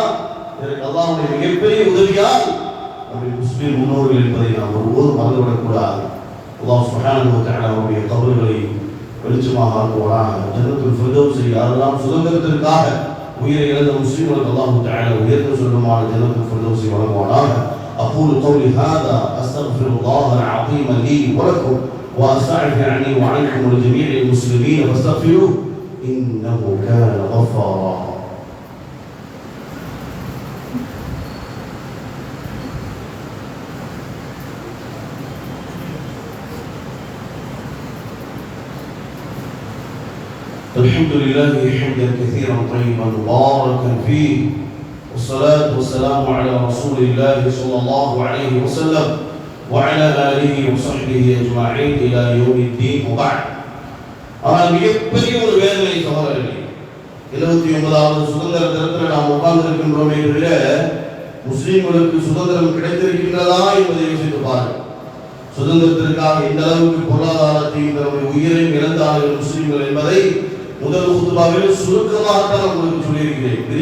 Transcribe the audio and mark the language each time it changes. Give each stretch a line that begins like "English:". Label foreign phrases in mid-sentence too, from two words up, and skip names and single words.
Tamil: இதற்கு அல்லாஹ்வுடைய மிகப்பெரிய உதவியால் நம்முடைய முஸ்லிம் முன்னோர்கள் என்பதை நாம் ஒருபோதும் மறந்துவிடக்கூடாது. அல்லாஹ்
Arabic: سبحانه وتعالى
Tamil: அவருடைய கபர்களை வெளிச்சமாக ஆக்குவானாக. ஜன்னத்துல் ஃபிர்தௌஸை யாரெல்லாம் சுதந்திரத்திற்காக உயிரை இழந்த முஸ்லிம்களுக்கு அல்லாஹ் தஆலா உயர்ந்த சொர்க்கமான ஜன்னத்துல் ஃபிர்தௌஸை வழங்குவானாக.
Arabic: أقول قولي هذا أستغفر الله العظيم لي ولكم وأستعفي عني وعنكم ولجميع المسلمين فاستغفروه إنه كان غفارا. الحمد لله حمدا كثيرا طيبا مباركا فيه، والصلاة والسلام على رسول الله صلى الله عليه وسلم وعلى آله وصحبه أجمعين إلى يوم الدين وبعد.
Tamil: ஆனால் மிகப்பெரிய ஒரு வேதனை சகோதரர்களே, 79வது சுதந்திர தினத்தில் நாம் உட்கார்ந்திருக்கின்றோம் என்ற முஸ்லிம்களுக்கு சுதந்திரம் கிடைத்திருக்கின்றதா என்பதை யோசித்து பாருங்கள். சுதந்திரத்திற்காக இந்த அளவுக்கு பொருளாதாரத்தையும் தன்னுடைய உயிரையும் இழந்தார்கள் முஸ்லிம்கள் என்பதை முதல் குத்துபாவில் சுருக்கமாகத்தான் உங்களுக்கு சொல்லியிருக்கிறேன்.